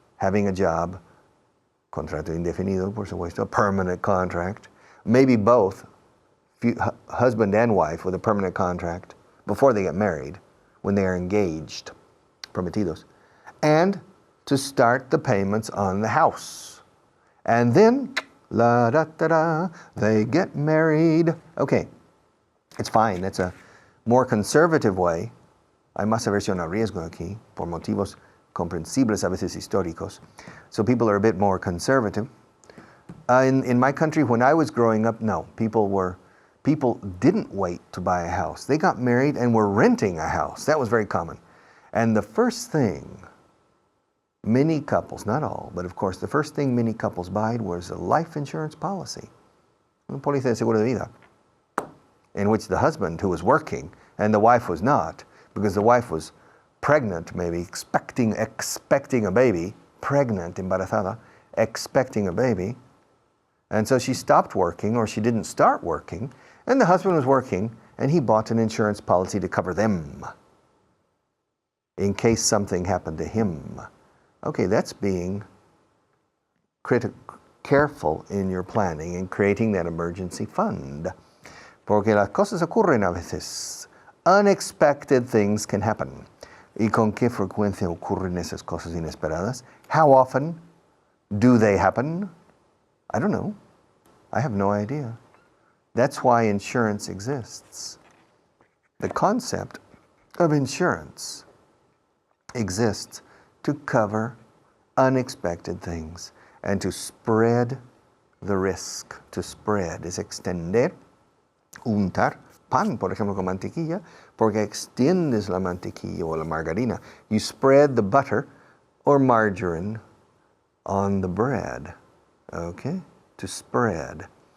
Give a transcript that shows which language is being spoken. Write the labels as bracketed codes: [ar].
[en] Having a job, [es] contrato indefinido, por supuesto, [en] a permanent contract, maybe both, husband and wife with a permanent contract before they get married, when they are engaged, prometidos, and to start the payments on the house. And then, la da da da, they get married. Okay, it's fine. That's a more conservative way. [es] Hay más aversión a riesgo aquí, por motivos comprensibles, a veces históricos. [en] So people are a bit more conservative. In my country, when I was growing up, no, people didn't wait to buy a house. They got married and were renting a house. That was very common. And the first thing many couples, not all, but of course the first thing many couples bought was a life insurance policy. [es] Una póliza de seguro de vida. [en] in which the husband who was working and the wife was not, because the wife was pregnant, maybe expecting a baby, pregnant, embarazada, expecting a baby, and so she stopped working, or she didn't start working, and the husband was working, and he bought an insurance policy to cover them in case something happened to him. Okay, that's being careful in your planning and creating that emergency fund. [es] Porque las cosas ocurren a veces. [en] Unexpected things can happen. [es] ¿Y con qué frecuencia ocurren esas cosas inesperadas? [en] How often do they happen? I don't know. I have no idea. That's why insurance exists. The concept of insurance exists to cover unexpected things and to spread the risk. [es] To spread es extender, untar pan, por ejemplo, con mantequilla, porque extiendes la mantequilla o la margarina. [en] You spread the butter or margarine on the bread. Okay? To spread.